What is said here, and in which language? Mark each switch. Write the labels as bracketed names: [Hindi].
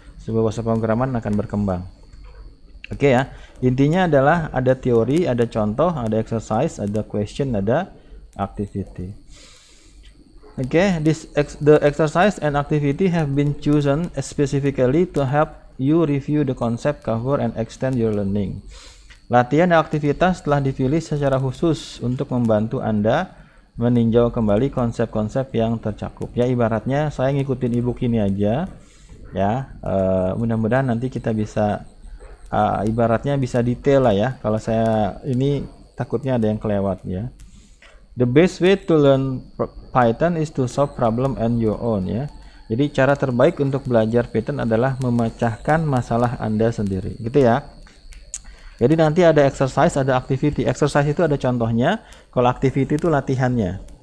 [Indonesian] Sebuah bahasa pemrograman akan berkembang. Oke ya. Intinya adalah ada teori, ada contoh, ada exercise, ada question, ada activity. [English] Okay, the exercise and activity have been chosen specifically to help you review the concept, cover, and extend your learning. [Indonesian] Latihan dan aktivitas telah dipilih secara khusus untuk membantu Anda meninjau kembali konsep-konsep yang tercakup. Ya ibaratnya saya ngikutin ebook ini aja ya. Mudah-mudahan nanti kita bisa ibaratnya bisa detail lah ya. Kalau saya ini takutnya ada yang kelewat ya. [English] The best way to learn Python is to solve problem on your own ya. [Indonesian] Jadi cara terbaik untuk belajar Python adalah memecahkan masalah Anda sendiri gitu ya. Jadi nanti ada exercise, ada activity. Exercise itu ada contohnya, kalau activity itu latihannya.